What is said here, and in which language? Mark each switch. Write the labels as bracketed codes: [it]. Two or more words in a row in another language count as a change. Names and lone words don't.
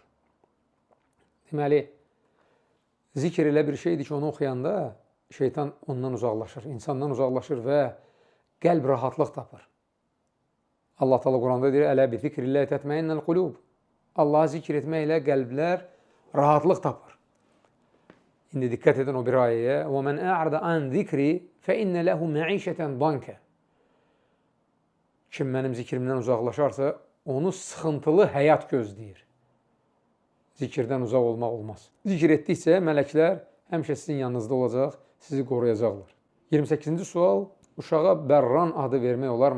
[az] Deməli, zikr elə bir şeydir ki, onu oxuyanda şeytan ondan uzaqlaşır, insandan uzaqlaşır və qəlb rahatlıq tapır. Allah Teala Quranda deyir, [ar] "ألا بذكر الله تطمئن القلوب." [az] Allahı zikr etməklə qəlblər rahatlıq tapır. İndi diqqət edin o bir ayəyə. [ar] وَمَنْ أَعْرَضَ عَنْ ذِكْرِ فَإِنَّ لَهُ مَعِيشَةً ضَنْكَ. [az] Kim mənim zikrimdən uzaqlaşarsa, onu sıxıntılı həyat gözləyir. Zikirdən uzaq olmaq olmaz. Zikir etdikcə mələklər həmişə sizin yanınızda olacaq, sizi qoruyacaqlar. 28-ci sual, uşağa Bərran adı vermək olarmı?